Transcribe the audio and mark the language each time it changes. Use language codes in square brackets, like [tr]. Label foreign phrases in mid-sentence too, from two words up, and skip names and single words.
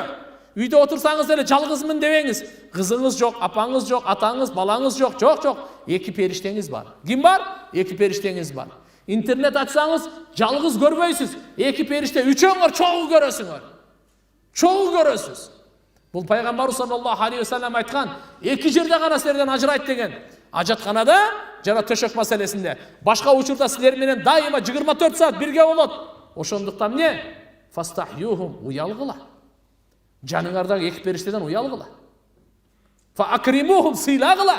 [ky] Үйдө отурсаңыз эле жалгызмын дебеңиз. Кызыңыз жок, апаңыз жок, атаңыз, балаңыз жок, жок. Эки периштеңиз бар. Ким бар? Эки периштеңиз бар. Интернет ачсаңыз жалгыз көрбөйсүз. Эки периште үчөөңөр чогуу көрөсүңөр. Чогуу көрөсүз. Бул пайгамбар [ar] صلى الله عليه وسلم [ky] айткан, эки жерде гана силерден ажырайт деген. Ажатканада жана төшөк маселесинде. Башка учурда силер менен дайыма 24 саат бирге болот. Ошондуктан эмне? Фастахюхум, уялгыла. Жаныңардагы эки периштеден уялгыла. [ar] فأكرموهم, [ky] сыйлагыла.